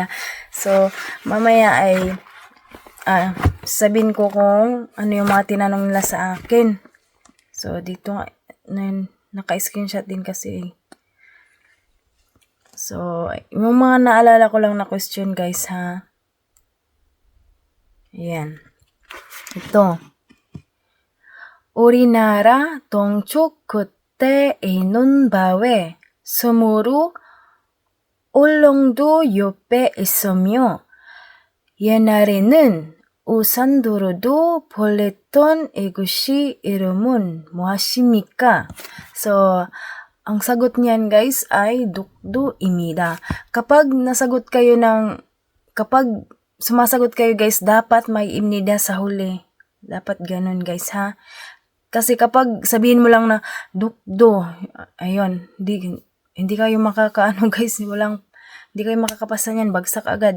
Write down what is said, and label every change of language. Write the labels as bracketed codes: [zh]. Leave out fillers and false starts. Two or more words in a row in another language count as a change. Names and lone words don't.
[tl] So, mamaya ay sabihin ko kung ano yung mga tinanong nila sa akin. So, dito naka-screenshot din kasi. So, yung mga naalala ko lang na question guys ha. Ayan. Ito. [ko] 우리나라 동쪽 끝에 있는 바위 섬으로 울릉도 옆에 있으며 옛날에는 우산도로도 벌랬던 이곳이 이름은 무엇입니까? [tl] So, ang sagot niyan guys ay dukdu입니다. Kapag sumasagot kayo guys, dapat may imnida sa huli. Dapat ganun guys ha. Kasi kapag sabihin mo lang na dukdo, ayun, hindi kayo makakaano guys, hindi kayo makakapasa niyan, bagsak agad.